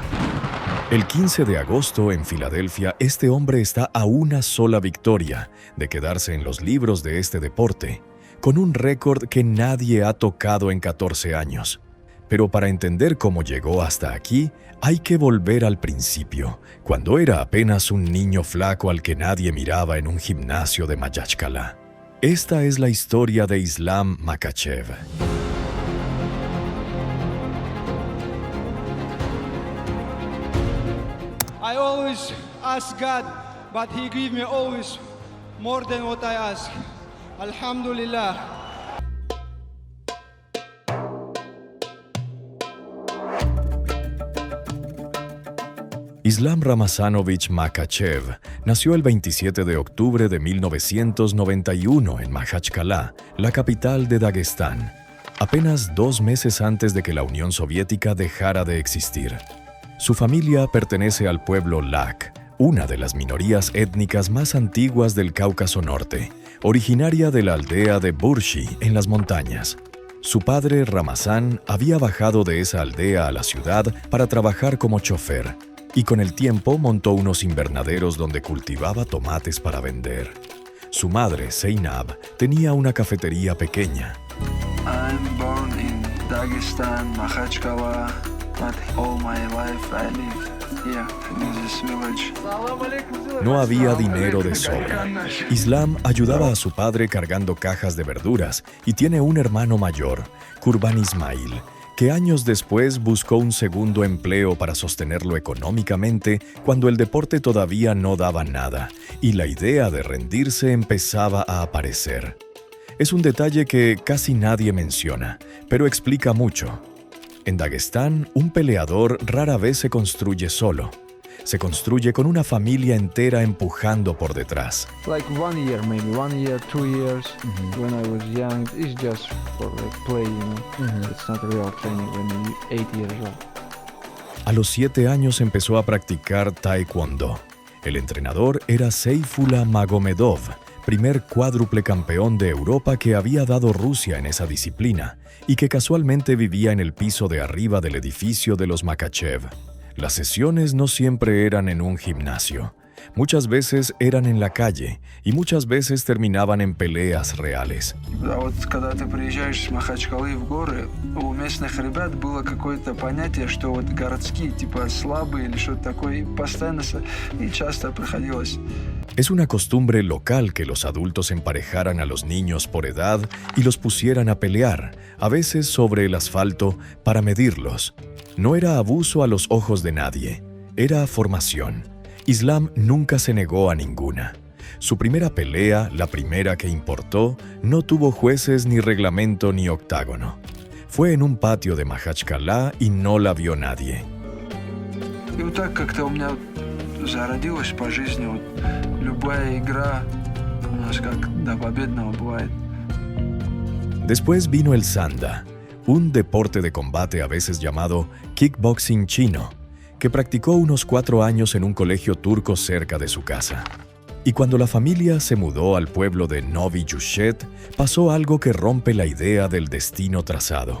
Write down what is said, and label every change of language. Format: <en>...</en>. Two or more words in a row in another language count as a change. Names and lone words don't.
<es>El 15 de agosto en Filadelfia, este hombre está a una sola victoria de quedarse en los libros de este deporte, con un récord que nadie ha tocado en 14 años. Pero para entender cómo llegó hasta aquí, hay que volver al principio, cuando era apenas un niño flaco al que nadie miraba en un gimnasio de Mayachkala. Esta es la historia de Islam Makhachev.</es> <en>I always ask God, but He give me always more than what I ask. Alhamdulillah.</en> <es>Islam Ramazanovich Makhachev nació el 27 de octubre de 1991 en Makhachkala, la capital de Dagestán, apenas 2 meses antes de que la Unión Soviética dejara de existir. Su familia pertenece al pueblo Lak, una de las minorías étnicas más antiguas del Cáucaso Norte, originaria de la aldea de Burshi en las montañas. Su padre, Ramazán, había bajado de esa aldea a la ciudad para trabajar como chofer, y con el tiempo montó unos invernaderos donde cultivaba tomates para vender. Su madre, Zeynab, tenía una cafetería pequeña.</es> <en>I'm born in Dagestan, Makhachkala, but all my life I live here in this village.</en> <es>No había dinero de sobra. Islam ayudaba a su padre cargando cajas de verduras y tiene un hermano mayor, Kurban Ismail, que años después buscó un segundo empleo para sostenerlo económicamente cuando el deporte todavía no daba nada y la idea de rendirse empezaba a aparecer. Es un detalle que casi nadie menciona, pero explica mucho. En Dagestán, un peleador rara vez se construye solo. Se construye con una familia entera empujando por detrás.</es> <en>Like 1 year, maybe 1 year, 2 years. When I was young, it's just for like play, you know. It's not real training when you're 8 years old.</en> <es>A los 7 años empezó a practicar taekwondo. El entrenador era Seyfullah Magomedov, primer cuádruple campeón de Europa que había dado Rusia en esa disciplina y que casualmente vivía en el piso de arriba del edificio de los Makhachev. Las sesiones no siempre eran en un gimnasio. Muchas veces eran en la calle y muchas veces terminaban en peleas reales.</es> <ru>А вот когда ты приезжаешь с Махачкалы в горы, у местных ребят было какое-то понятие, что вот городские типа слабые или что-то такое, постоянно и часто приходилось.</ru> <es>Es una costumbre local que los adultos emparejaran a los niños por edad y los pusieran a pelear, a veces sobre el asfalto, para medirlos. No era abuso a los ojos de nadie, era formación. Islam nunca se negó a ninguna. Su primera pelea, la primera que importó, no tuvo jueces ni reglamento ni octágono. Fue en un patio de Makhachkala y no la vio nadie.</es> <ru>И вот так как-то у меня зародилось по жизни вот любая игра у нас как до победного бывает.</ru> <es>Después vino el sanda, un deporte de combate a veces llamado kickboxing chino, que practicó unos 4 años en un colegio turco cerca de su casa. Y cuando la familia se mudó al pueblo de Novi Yushet, pasó algo que rompe la idea del destino trazado.</es>